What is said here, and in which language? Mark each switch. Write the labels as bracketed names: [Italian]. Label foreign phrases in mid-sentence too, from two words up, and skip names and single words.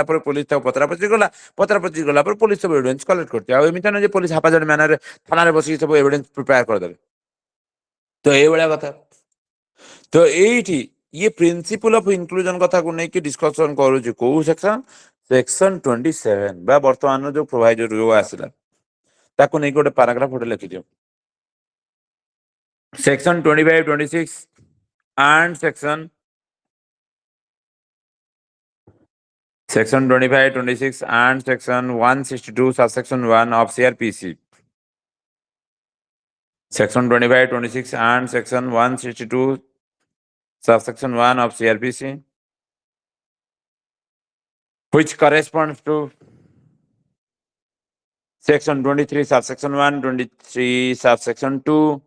[Odia] ପରେ ପୋଲିସ ତାକୁ ପଚରାପଚରି ଗଲା ପରେ ପୋଲିସ ସବୁ [English] evidence collect [Odia] କରୁଛି ଆଉ ଏମିତି ନୁହେଁ ଯେ ପୋଲିସ ହାପାଜଡ ମ୍ୟାନରେ ଥାନାରେ ବସିକି ସବୁ [English] evidence prepare [Odia] କରିଦେବେ ତ ଏଇଭଳିଆ କଥା ତ ଏଇଠି ଇଏ [English] principle of inclusion [Odia] କଥାକୁ ନେଇକି ଡିସ୍କସନ କରୁଛି କୋଉ [English] section section 27 [Odia] ବା ବର୍ତ୍ତମାନର ଯୋଉ ପ୍ରୋଭାଇଜର ଯୋଉ ଆସିଲା ତାକୁ ନେଇକି ଗୋଟେ ପାରାଗ୍ରାଫ ଗୋଟେ ଲେଖିଦିଅ [English] section 25 26 and section 25 26 and section 162 subsection 1 of CRPC section 25 26 and section 162 subsection 1 of CRPC which corresponds to section 23 subsection 1 23 subsection 2